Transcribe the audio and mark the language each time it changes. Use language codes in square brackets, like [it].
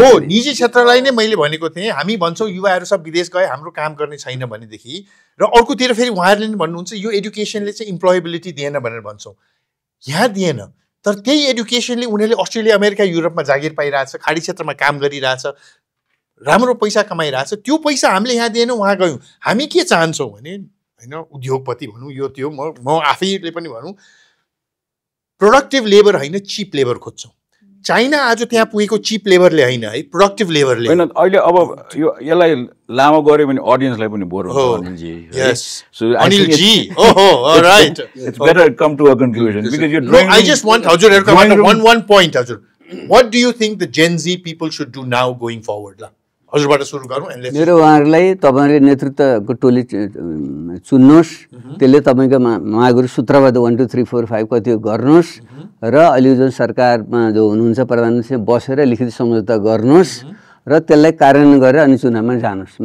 [ne] निजी क्षेत्रलाई नै मैले भनेको थिएँ हामी भन्छौँ युवाहरू सब विदेश गए हाम्रो काम गर्ने छैन भनेदेखि र अर्कोतिर फेरि उहाँहरूले नि भन्नुहुन्छ यो एडुकेसनले चाहिँ इम्प्लोएबिलिटी दिएन भनेर भन्छौँ यहाँ दिएन तर त्यही एडुकेसनले उनीहरूले अस्ट्रेलिया अमेरिका युरोपमा जागिर पाइरहेछ खाडी क्षेत्रमा काम गरिरहेछ राम्रो पैसा कमाइरहेछ त्यो पैसा हामीले यहाँ दिएन उहाँ गयौँ हामी के चाहन्छौँ भने होइन उद्योगपति भनौँ यो त्यो म आफैले पनि भनौँ प्रोडक्टिभ लेबर होइन चिप लेबर खोज्छौँ चाइना आज त्यहाँ पुगेको चिप लेभरले होइन है, प्रोडक्टिभ लेभरले होइन। अहिले अब यो यसलाई लामो गऱ्यो भने अडियन्सलाई पनि बोर हुन्छ अनिलजी। अनिलजी, ओहो right, [en] It's better come to a conclusion because you drawing. I just want [ne] हजुरहरुको [en] one point हजुर, what do you think the Gen Z people should do now going forward? [ne] ला हजुरबाट सुरु गरौँ। मेरो उहाँहरूलाई तपाईँले नेतृत्वको टोली चुन्नुहोस्, त्यसले तपाईँको मागहरू सूत्रबद्ध 1 2 3 4 5 कति गर्नुहोस् र अहिले जुन सरकारमा जो हुनुहुन्छ प्रधानमन्त्री बसेर लिखित सम्झौता गर्नुहोस् र त्यसलाई कार्यान्वयन गरेर अनि चुनावमा जानुहोस्।